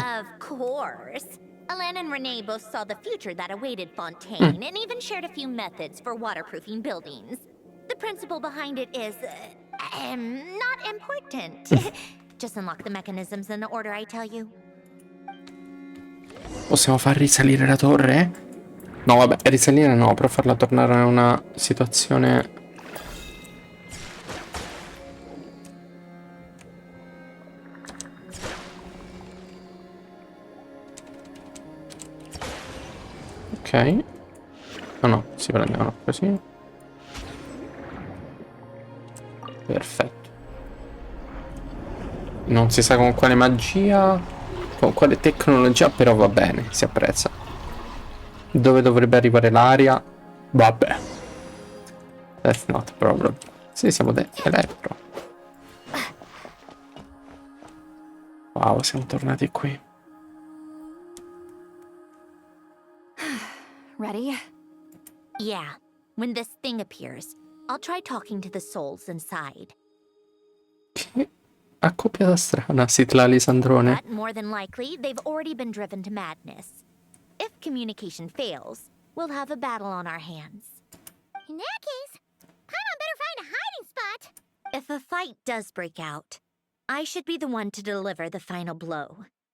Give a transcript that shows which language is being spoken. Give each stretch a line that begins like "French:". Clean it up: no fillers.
English: Of course. Alan and Renee both saw the future that awaited Fontaine and even shared a few methods for waterproofing buildings. The principle behind it is, not important. Just unlock the mechanisms in the order I tell you.
Italian: Possiamo far risalire la torre? No, vabbè, risalire no, però farla tornare a una situazione... Ok. No, no, si prendevano così. Perfetto. Non si sa con quale magia, con quale tecnologia, però va bene, si apprezza. Dove dovrebbe arrivare l'aria? Vabbè.
English: That's not a problem.
Italian: Sì, siamo elettro. Wow, siamo tornati qui.
English: Ready? Yeah. When this thing appears, I'll try talking to the souls inside.
Italian: Che accoppiata strana, Sitlali Sandrone.
English: But more than likely, they've already been driven to madness. If communication fails, we'll have a battle on our hands. In that case, Paimon better find a hiding spot. If a fight does break out, I should be the one to deliver the final blow.